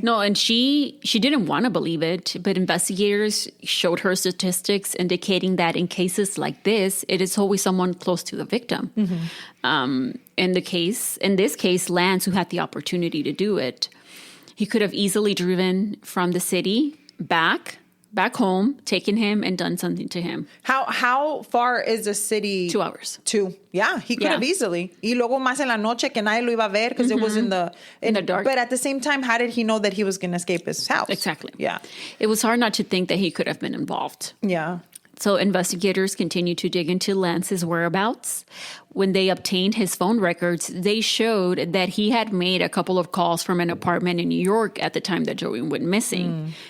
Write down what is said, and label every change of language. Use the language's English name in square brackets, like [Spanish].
[English] No, and she didn't want to believe it, but investigators showed her statistics indicating that in cases like this, it is always someone close to the victim. Mm-hmm. In this case, Lance, who had the opportunity to do it, he could have easily driven from the city back home, taken him, and done something to him. How far is the city? 2 hours. 2. Yeah, he could have easily. [Spanish] Y luego más en la noche que nadie lo iba a ver [English] because it was in the dark. But at the same time, how did he know that he was going to escape his house? Exactly. Yeah. It was hard not to think that he could have been involved. Yeah. So investigators continued to dig into Lance's whereabouts. When they obtained his phone records, they showed that he had made a couple of calls from an apartment in New York at the time that Joey went missing.